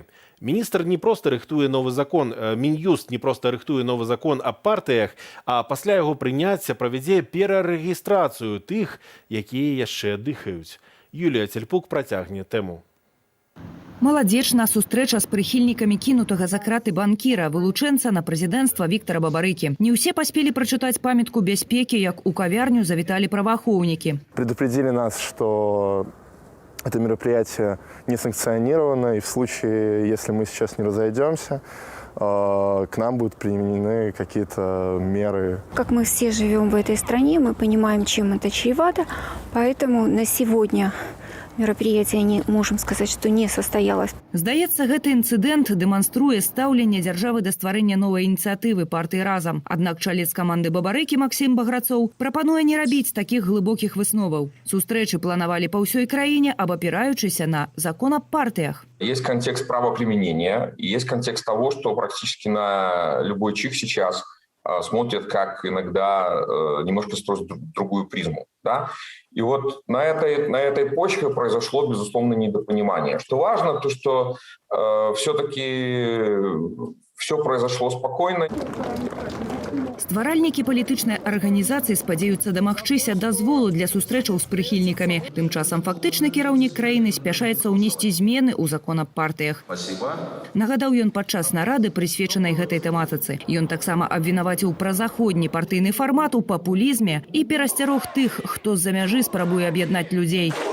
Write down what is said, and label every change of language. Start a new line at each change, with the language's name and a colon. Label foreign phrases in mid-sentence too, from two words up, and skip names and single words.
Belarusian: Міністр не проста рыхтуе новы закон, Мін'юст не проста рыхтуе новы закон аб партыях, а пасля яго прыняцця правядзе перарэгістрацыю тых, якія яшчэ дыхаюць. Юлія Цельпук працягне тэму. Маладзечна сустрэча з прыхільнікамі кінутага за краты банкіра, вылучэнца на прэзідэнцтва Віктара Бабарыкі. Не ўсе паспелі прачытаць памятку бяспекі, як у кавярню завіталі праваахоўнікі.
Russian: Предупредили нас, что это мероприятие не санкционировано, и в случае, если мы сейчас не разойдемся, к нам будут применены какие-то меры. Как мы все живем в этой стране, мы понимаем, чем это чревато, поэтому на сегодня мероприятие, не можем сказать, что не состоялось.
Belarusian: Здаецца, гэты інцыдэнт дэманструе стаўленне дзяржавы да стварэння новай ініцыятывы партыі «Разам». Аднак чалец каманды Бабарыкі Максім Баграцоў прапануе не рабіць такіх глыбокіх высноваў. Сустрэчы планавалі па ўсёй краіне, абапіраючыся на закон аб партыях.
Russian: Есть контекст правоприменения, и есть контекст того, что практически на любой чих сейчас смотрят, как иногда немножко строят другую призму. Да? И вот на этой почве произошло, безусловно, недопонимание. Что важно, то что все-таки все произошло спокойно.
Belarusian: Стваральнікі палітычнай арганізацыі спадзяюцца дамагчыся дазволу для сустрэчаў з прыхільнікамі. Тым часам фактычны кіраўнік краіны спяшаецца ўнесці змены ў закон аб партыях. Нагадаў ён падчас нарады, прысвечанай гэтай тэматыцы. Ён таксама абвінаваціў празаходні партыйны фармат у папулізме і перасцярог тых, хто з-за мяжы спрабуе аб'яднаць людзей.